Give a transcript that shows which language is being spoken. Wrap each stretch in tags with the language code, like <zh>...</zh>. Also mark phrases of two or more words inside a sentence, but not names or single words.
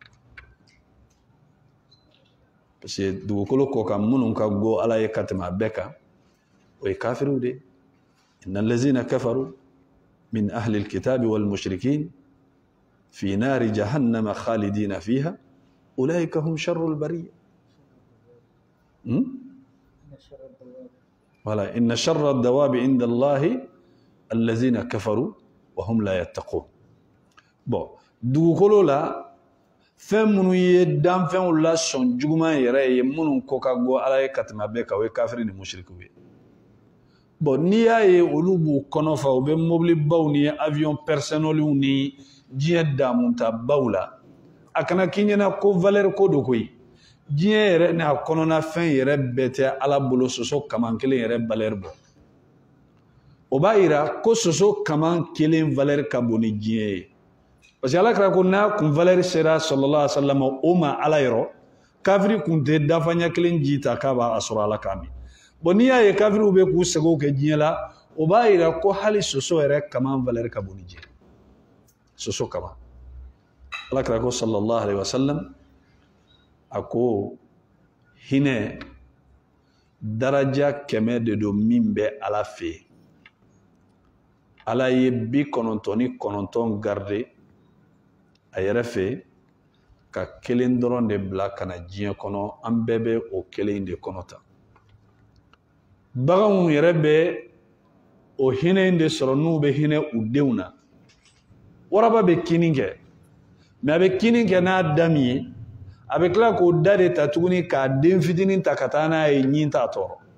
<fr>parce que</fr> <bm>dugukolo kɔ kan minnu ka go ala ye ka tɛmɛ a bɛɛ kan o ye kafiriw de</bm> <ar>إن الذين كفروا من أهل الكتاب والمشركين في نار جهنم خالدين فيها أولئك هم شر البرية ولا إن شر الدواب عند الله الذين كفروا وهم لا يتقون</ar> <bm>bon dugukolo la fɛn minnu ye danfɛnw la sɔn juguman yɛrɛ ye minnu kɔ ka go ala ye ka tɛmɛ a bɛɛ kan o ye kafiri ni mushrikiw ye bon n'i y'a ye olu b'u kɔnɔ fa u bɛ mobili baw ni</bm> <fr>avion personnels</fr> <bm>ni diɲɛ damunta baw la a kana k'i ɲɛna ko valeur ko do koyi diɲɛ yɛrɛ n'a kɔnɔna fɛn yɛrɛ bɛɛ tɛ ala bolo soso kaman kelen yɛrɛ valeur bɔ o b'a yira ko soso kaman kelen valeur ka bon ni diɲɛ ye</bm> <fr>parce que</fr> <bm>ala kira ko n'a kun valeur sera</bm> <ar>صلى الله عليه وسلم</ar> <bm>o ma ala yɔrɔ kafiri kun tɛ dafa ɲɛ kelen ji ta k'a b'a sɔrɔ ala k'a min bon n'i y'a ye kafiriw bɛ k'u sɛgɛnw kɛ diɲɛ la o b'a yira ko hali soso yɛrɛ kaman valeur ka bon ni diɲɛ soso kaman ala kira ko</bm> <ar>صلى الله عليه وسلم</ar> <bm>a ko hinɛ daraja 100 de don min bɛ ala fɛ yen ala ye 99 garder a yɛrɛ fɛ ka kelen dɔrɔn de bila ka na diɲɛ kɔnɔ an bɛɛ bɛ o kelen de kɔnɔ ta baganw yɛrɛ bɛ o hinɛ in de sɔrɔ n'u bɛ hinɛ u denw na waraba bɛ kini kɛ mais a bɛ kini kɛ n'a da min ye a bɛ tila k'o da de ta tuguni k'a den fitinin ta ka taa n'a ye ɲin t'a tɔɔrɔ</bm>